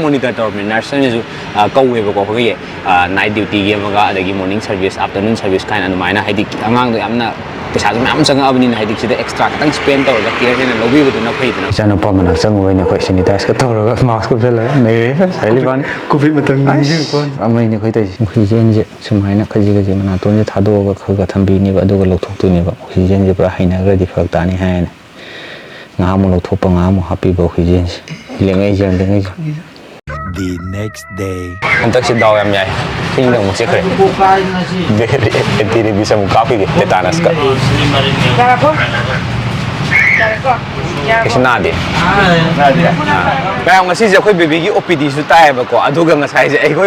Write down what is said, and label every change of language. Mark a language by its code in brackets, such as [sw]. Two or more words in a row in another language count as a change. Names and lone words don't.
[mni] ꯃꯣꯅꯤꯇꯔ ꯇꯧꯔꯕꯅꯤ ꯅꯔꯁꯅꯁꯨ ꯀꯧꯋꯦꯕꯀꯣ ꯑꯩꯈꯣꯏꯒꯤ [en] night dutygi [mni] ꯑꯃꯒ ꯑꯗꯒꯤ [en] morning service afternoon service [mni] ꯀꯥꯏꯅ ꯑꯗꯨꯃꯥꯏꯅ ꯍꯥꯏꯗꯤ ꯑꯉꯥꯡꯗꯣ ꯌꯥꯝꯅ ꯄꯩꯁꯥꯁꯨ ꯃꯌꯥꯝ ꯆꯪꯉꯛꯑꯕꯅꯤꯅ ꯍꯥꯏꯗꯤ ꯁꯤꯗ ꯑꯦꯛꯁꯇ꯭ꯔꯥ ꯈꯤꯇꯪ ꯁ꯭ꯄꯦꯟ ꯇꯧꯔꯒ ꯀꯦꯌꯔ ꯍꯦꯟꯅ ꯂꯧꯕꯤꯕꯗꯨꯅ ꯐꯩꯗꯅ ꯏꯆꯥꯅꯨꯄꯥ ꯃꯅꯥꯛ ꯆꯪꯉꯨꯕꯩꯅꯦ ꯑꯩꯈꯣꯏ ꯁꯦꯅꯤꯇꯥꯏꯁꯀ ꯇꯧꯔꯒ ꯃꯥꯛꯁ ꯀꯨꯞꯁꯜꯂꯒ ꯅꯩꯔꯦ ꯁꯥꯏꯂꯤꯕꯥꯅꯤ ꯀꯣꯚꯤꯗ ꯃꯇꯝꯒꯤ ꯑꯃꯅꯤ ꯑꯩꯈꯣꯏ ꯇꯧꯔꯤꯁꯦ ꯑꯣꯛꯁꯤꯖꯦꯟꯁꯦ ꯁꯨꯃꯥꯏꯅ ꯈꯖꯤꯛ ꯈꯖꯤꯛ ꯃꯅꯥꯇꯣꯟꯁꯦ ꯊꯥꯗꯣꯛꯑꯒ ꯈꯔ ꯊꯝꯕꯤꯅꯦꯕ ꯑꯗꯨꯒ ꯂꯧꯊꯣꯛꯇꯣꯏꯅꯦꯕ ꯑꯣꯛꯁꯤꯖꯦꯟꯁꯦ ꯄꯨꯔꯥ ꯍꯩꯅꯈ꯭ꯔꯗꯤ ꯐꯔꯛ ꯇꯥꯅꯤ ꯍꯥꯏꯌꯦꯅ ꯉꯥꯏꯍꯥꯛꯃꯨꯛ ꯂꯧꯊꯣꯛꯄ ꯉꯥꯏꯍꯥꯛꯃꯨꯛ ꯍꯥꯞꯄꯤꯕ ꯑꯣꯛꯁꯤꯖꯦꯟꯁꯦ ꯂꯦꯡꯉꯩꯖꯦ [en] The next day. [mni] ꯍꯟꯗꯛꯁꯤ ꯗꯥꯎ ꯌꯥꯝ ꯌꯥꯏ ꯆꯤꯡꯗ ꯑꯃꯨꯛ ꯆꯠꯈ꯭ꯔꯦ [en] anti rabies [mni] ꯑꯃꯨꯛ ꯀꯥꯞꯈꯤꯒꯦ ꯇꯦꯇꯥꯅꯁꯀ ꯀꯩꯁꯨ ꯅꯥꯗꯦ ꯃꯌꯥꯝ ꯉꯁꯤꯁꯦ ꯑꯩꯈꯣꯏ ꯕꯦꯕꯤꯒꯤ OPDꯁꯨ ꯇꯥꯏꯌꯦꯕꯀꯣ ꯑꯗꯨꯒ ꯉꯁꯥꯏꯁꯦ ꯑꯩꯈꯣꯏ